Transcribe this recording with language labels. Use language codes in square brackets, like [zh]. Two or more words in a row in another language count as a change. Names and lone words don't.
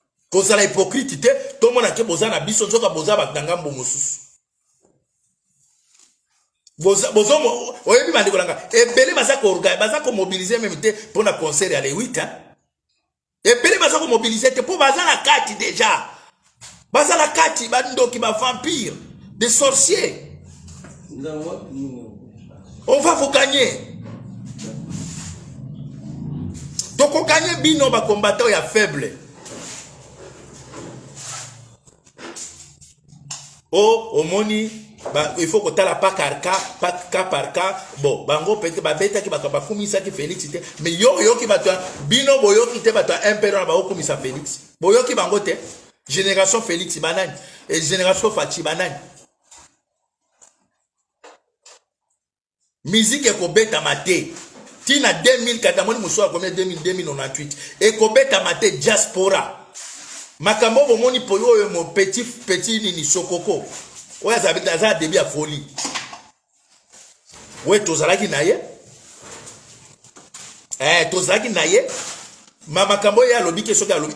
[ln] Kozala hypocrite te, tomona ke boza na biso, nzoka boza bato na ngambo mosusu. Boza, bozo mo-, oyebi bandeko na nga, ebele baza ko orga-, baza ko mobiliser même te mpo na concert ya [fr] le huit, [ln] hein. Ebele baza ko mobiliser te, mpo baza na kati déjà. Baza na kati, bandoki, [fr] ba vampire, des sorciers. On va vous gagner. [ln] Toko gagner bino ba combattant ya faible. Oh, omoni, ba, [fr] il faut [ln] kotala pa [fr] par cas, [ln] pa, [fr] cas par cas. [ln] Bon, bango peut-être ba betaki bato ba kumisaki Félix te. Mais yo, yo ki bato, bino boyoki te bato un na ba okumisa Félix. Boyoki bango te. Génération Félix banani. Et génération Fachi banani. Musique ekobetama te. Tina [fr] deux mille quatre, [ln] amoni mosusu akomi [fr] deux mille, deux mille quatre-vingt-huit. [ln] Ekobetama te diaspora. Makambo bomoni po yo oyo mo petit, petit nini sokoko. Oyo aza, aza début ya folie. We tozalaki na ye. Eh, tozalaki na ye. Ma makambo ye alobi ke soki alobi.